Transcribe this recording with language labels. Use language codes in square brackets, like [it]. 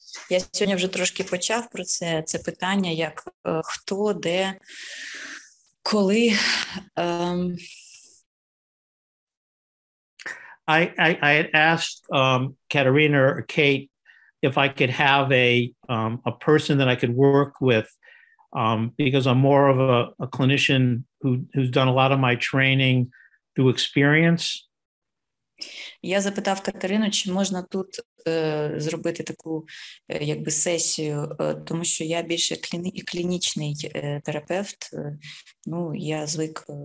[uk] Я сьогодні вже трошки почав про це питання, як хто, де, коли. [en] I had asked Katerina or Kate if I could have a person that I could work with, because I'm more of a clinician who's done a lot of my training through experience. [uk] Я запитав Катерину, чи можна тут зробити таку якби сесію, тому що я більше клінічний терапевт, ну, я звик.